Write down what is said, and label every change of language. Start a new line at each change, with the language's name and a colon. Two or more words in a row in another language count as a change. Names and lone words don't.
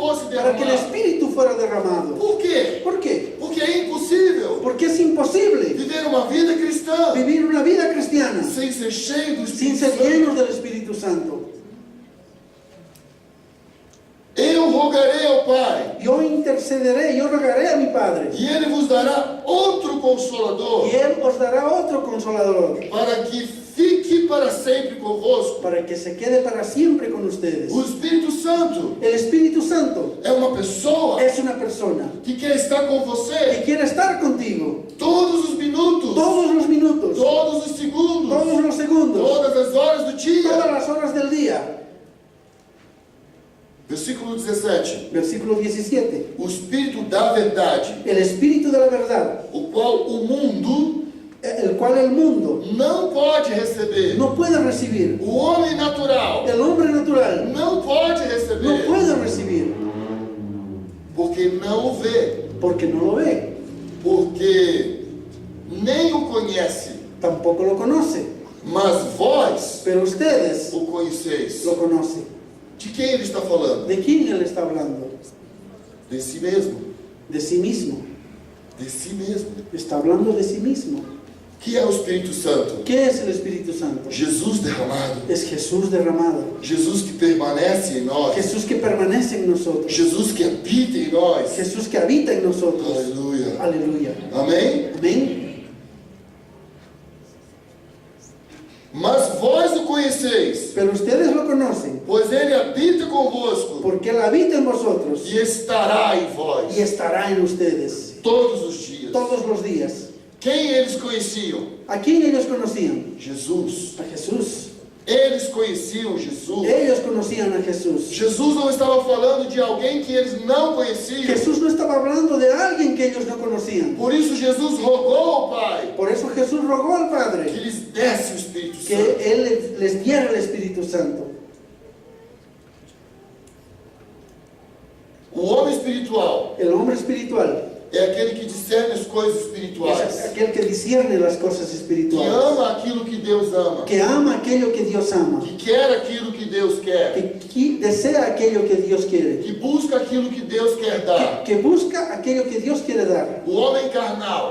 Spanish: para que el derramado. Espíritu fuera derramado.
Portuguese: Por quê?
Spanish: ¿Por qué?
Portuguese: Porque é impossível
Spanish: Porque es imposible
Portuguese: viver uma vida cristã
Spanish: vivir una vida cristiana
Portuguese: sem ser cheio do
Spanish: sin
Portuguese: Espírito
Spanish: ser
Portuguese: Santo.
Spanish: llenos del Espíritu Santo.
Portuguese: Eu rogarei ao Pai,
Spanish: Yo intercederé, yo rogaré a mi Padre,
Portuguese: e Ele vos dará outro Consolador,
Spanish: y Él os dará otro consolador,
Portuguese: para que fique para sempre convosco.
Spanish: para que se quede para siempre con ustedes.
Portuguese: O Espírito Santo
Spanish: El Espíritu Santo
Portuguese: é uma pessoa
Spanish: es una persona
Portuguese: que quer estar com
Spanish: que
Portuguese: você
Spanish: quiere estar contigo
Portuguese: todos os minutos,
Spanish: todos los minutos,
Portuguese: todos os segundos,
Spanish: todos los segundos,
Portuguese: todas as horas do
Spanish: todas
Portuguese: dia.
Spanish: las horas del día.
Portuguese: Versículo 17.
Spanish: Versículo 17.
Portuguese: O Espírito da verdade,
Spanish: El Espíritu de la verdad,
Portuguese: o qual o mundo
Spanish: el cual el mundo
Portuguese: não pode receber.
Spanish: no puede recibir.
Portuguese: O homem natural
Spanish: El hombre natural
Portuguese: não pode
Spanish: no
Portuguese: receber,
Spanish: puede recibir
Portuguese: porque não o vê,
Spanish: porque no lo ve,
Portuguese: porque nem o conhece,
Spanish: tampoco lo conoce,
Portuguese: mas vós
Spanish: pero ustedes
Portuguese: o conheceis.
Spanish: lo conocen.
Portuguese: De quem ele está falando?
Spanish: ¿De quién él está hablando?
Portuguese: De si mesmo.
Spanish: De sí mismo.
Portuguese: De si mesmo.
Spanish: Está hablando de sí mismo.
Portuguese: Que é o Espírito Santo?
Spanish: ¿Qué es el Espíritu Santo?
Portuguese: Jesus derramado.
Spanish: Es Jesús derramado.
Portuguese: Jesus que permanece em nós.
Spanish: Jesús que permanece en nosotros.
Portuguese: Jesus que habita em nós.
Spanish: Jesús que habita en nosotros.
Portuguese: Aleluia.
Spanish: Aleluya.
Portuguese: Amém?
Spanish: Amén.
Portuguese: Mas vós o conheceis,
Spanish: Pero ustedes lo conocen
Portuguese: pois ele habita convosco
Spanish: porque Él habita en vosotros
Portuguese: e estará em vós
Spanish: y estará en ustedes
Portuguese: todos os dias.
Spanish: todos los días.
Portuguese: Quem eles conheciam?
Spanish: ¿A quién ellos conocían?
Portuguese: Jesus.
Spanish: A Jesús.
Portuguese: Eles conheciam Jesus.
Spanish: Ellos conocían a Jesús.
Portuguese: Jesus não estava falando de alguém que eles não conheciam.
Spanish: Jesús no estaba hablando de alguien que ellos no conocían.
Portuguese: Por isso Jesus rogou ao Pai
Spanish: Por eso Jesús rogó al
Portuguese: que
Spanish: Padre
Portuguese: lhes desse o Espírito
Spanish: que
Portuguese: Santo.
Spanish: Él les diera el Espíritu Santo.
Portuguese: O homem espiritual
Spanish: El hombre espiritual
Portuguese: é aquele que discerne as coisas
Spanish: es
Portuguese: espirituais,
Spanish: aquel que discierne las cosas
Portuguese: que
Spanish: espirituales,
Portuguese: ama aquilo que Deus ama,
Spanish: que ama aquello que Dios ama,
Portuguese: que quer aquilo que Deus quer,
Spanish: que desea aquello que Dios quiere,
Portuguese: que busca aquilo que Deus quer dar.
Spanish: que busca aquello que Dios quiere dar.
Portuguese: O homem carnal